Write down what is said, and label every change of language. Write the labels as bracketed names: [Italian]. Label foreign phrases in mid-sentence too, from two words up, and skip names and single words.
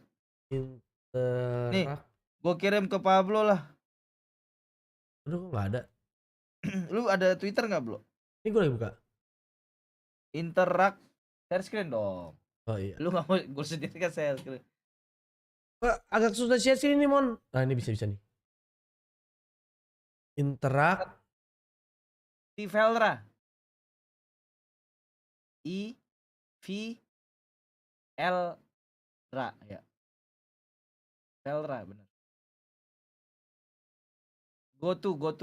[Indonesian] Nih, gue kirim ke Pablo lah. Aduh, kok nggak ada. Lu ada Twitter nggak, Bro? Ini gue lagi buka. [English] Interact, share screen dong. [Indonesian] Oh iya. Lu nggak mau, gue sendiri kan [English] share screen. [Indonesian] Agak susah [English] share screen [Indonesian] nih, Mon. Nah, ini bisa nih. Interact. Tivelra. Velra ya. Velra benar. [English] Go to.